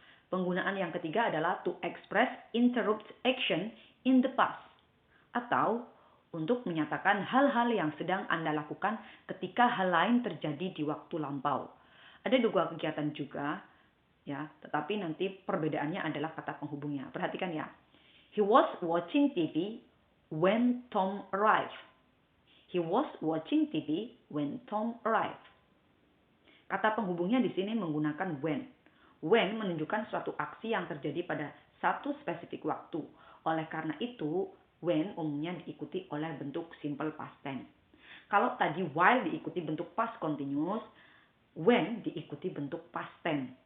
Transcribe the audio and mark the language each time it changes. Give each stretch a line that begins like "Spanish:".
Indonesian: Penggunaan yang ketiga adalah
English: to express interrupt action in the past,
Indonesian: atau untuk menyatakan hal-hal yang sedang Anda lakukan ketika hal lain terjadi di waktu lampau. Ada dua kegiatan juga, ya, tetapi nanti perbedaannya adalah kata penghubungnya. Perhatikan ya.
English: He was watching TV when Tom arrived. He was watching TV when Tom arrived.
Indonesian: Kata penghubungnya di sini menggunakan when. When menunjukkan suatu aksi yang terjadi pada satu spesifik waktu. Oleh karena itu, when umumnya diikuti oleh bentuk simple past tense. Kalau tadi while diikuti bentuk past continuous, when diikuti bentuk past tense.